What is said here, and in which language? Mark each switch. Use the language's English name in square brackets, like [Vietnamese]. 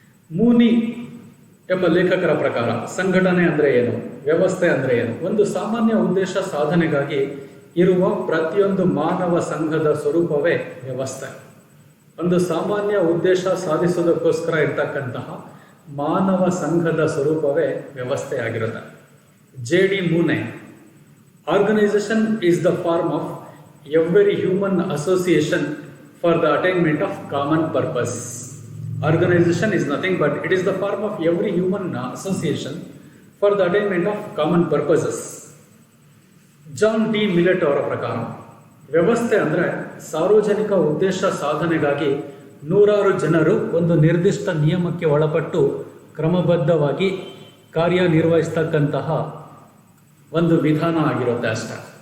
[Kannada] ಮೂನಿ ಎಂಬ ಲೇಖಕರ ಪ್ರಕಾರ ಸಂಘಟನೆ ಅಂದರೆ ಏನು, ವ್ಯವಸ್ಥೆ ಅಂದರೆ ಏನು? ಒಂದು ಸಾಮಾನ್ಯ ಉದ್ದೇಶ ಸಾಧನೆಗಾಗಿ ಇರುವ ಪ್ರತಿಯೊಂದು ಮಾನವ ಸಂಘದ ಸ್ವರೂಪವೇ ವ್ಯವಸ್ಥೆ. ಒಂದು ಸಾಮಾನ್ಯ ಉದ್ದೇಶ ಸಾಧಿಸೋದಕ್ಕೋಸ್ಕರ ಇರ್ತಕ್ಕಂತಹ ಮಾನವ ಸಂಘದ ಸ್ವರೂಪವೇ ವ್ಯವಸ್ಥೆಯಾಗಿರುತ್ತೆ. [English] JD ಮೂನೆ, Organization is the form of every human association for the attainment of common purpose. Organization is nothing but it is the form of every human association for the attainment of common purposes. [Kannada] John D millet ಅವರ ಪ್ರಕಾರ ವ್ಯವಸ್ಥೆ ಅಂದರೆ ಸಾರ್ವಜನಿಕ ಉದ್ದೇಶ ಸಾಧನೆಗಾಗಿ ನೂರಾರು ಜನರು ಒಂದು ನಿರ್ದಿಷ್ಟ ನಿಯಮಕ್ಕೆ ಒಳಪಟ್ಟು ಕ್ರಮಬದ್ಧವಾಗಿ ಕಾರ್ಯನಿರ್ವಹಿಸ್ತಕ್ಕಂತಹ ಒಂದು ವಿಧಾನ ಆಗಿರುತ್ತೆ ಅಷ್ಟೇ.